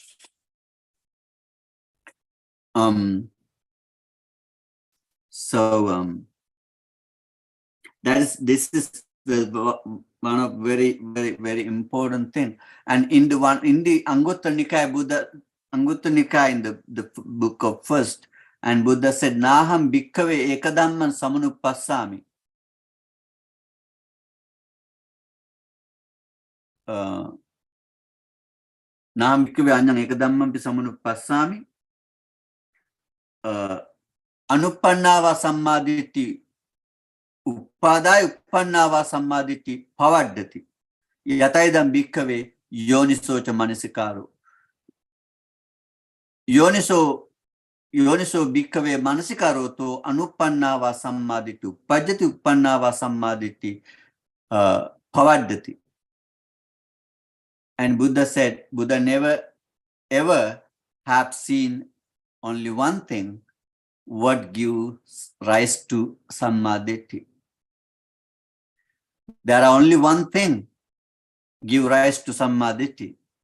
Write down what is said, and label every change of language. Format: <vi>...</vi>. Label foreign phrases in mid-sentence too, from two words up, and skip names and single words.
<en>This is one of very important thing. And in the Anguttara Nikaya, Buddha, Anguttara Nikaya, in the book of first, and Buddha said,</en> <pi>Naham bhikkhave ekadamman samanupassami. Naham bhikkhave anyang ekadamman pi samanupassami. Anuppannava samaditi. Uppadaya uppannava samaditi pavaddati. Yataidam bhikkhave yonisocha manasikaro. Yoniso bhikkhave manasikaro to anuppannava samaditi. Uppajjati uppannava samaditi pavaddati.</pi> <en>And Buddha said, Buddha never ever have seen only one thing, what gives rise to samaditi. There are only one thing give rise to samaditi.</en>